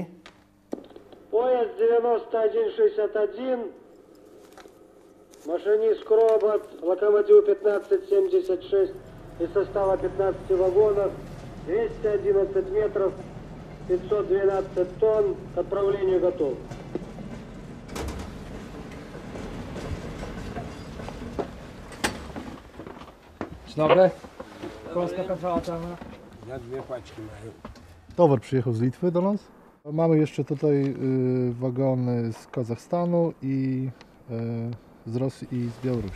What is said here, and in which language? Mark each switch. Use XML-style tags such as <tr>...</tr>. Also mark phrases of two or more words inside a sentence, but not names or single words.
<ru>Поезд 9161, машинист робот, локомотив 1576 из состава 15 вагонов, 211 метров, 512 тонн, к отправлению готов.</ru> <pl>Dzień dobry. Polska PVA Czarna. Ja dwie paczki mają. Towar przyjechał z Litwy do nas. Mamy jeszcze tutaj wagony z Kazachstanu i z Rosji i z Białorusi.</pl>